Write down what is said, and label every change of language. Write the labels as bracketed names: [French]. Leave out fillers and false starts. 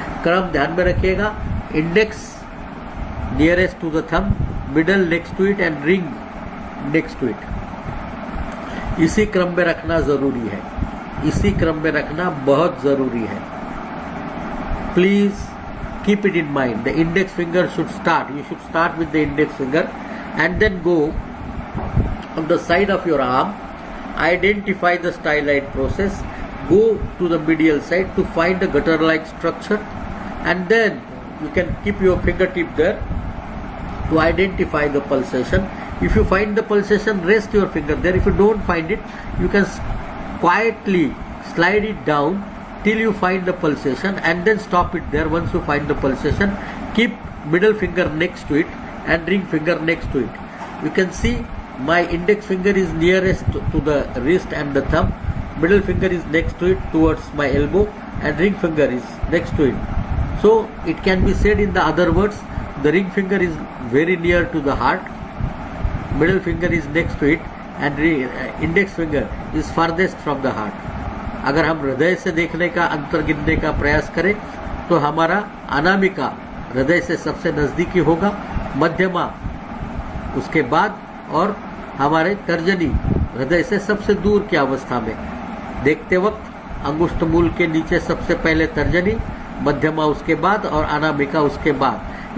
[Hindi] क्रम ध्यान में रखिएगा, [English] index nearest to the thumb, middle next to it [Hindi] and ring next to it. इसी क्रम में रखना जरूरी है, इसी क्रम में रखना बहुत जरूरी है। [English] please keep it in mind. The index finger should start. You should start with the index finger and then go on the side of your arm. Identify the styloid process. Go to the medial side to find a gutter-like structure, and then you can keep your fingertip there to identify the pulsation. If you find the pulsation, rest your finger there. If you don't find it, you can quietly slide it down till you find the pulsation and then stop it there. Once you find the pulsation, keep middle finger next to it and ring finger next to it. You can see my index finger is nearest to the wrist and the thumb. Middle finger is next to it towards my elbow, and ring finger is next to it. So it can be said in the other words, the ring finger is very near to the heart, middle finger is next to it, and index finger is farthest from the heart. [Hindi] अगर हम हृदय से देखने का, अंतर गिनने का प्रयास करें तो हमारा अनामिका हृदय से सबसे नजदीकी होगा, मध्यमा उसके बाद, और हमारे तर्जनी हृदय से सबसे दूर की अवस्था में। देखते वक्त अंगुष्ठ मूल के नीचे सबसे पहले तर्जनी, मध्यमा उसके बाद और अनामिका उसके बाद।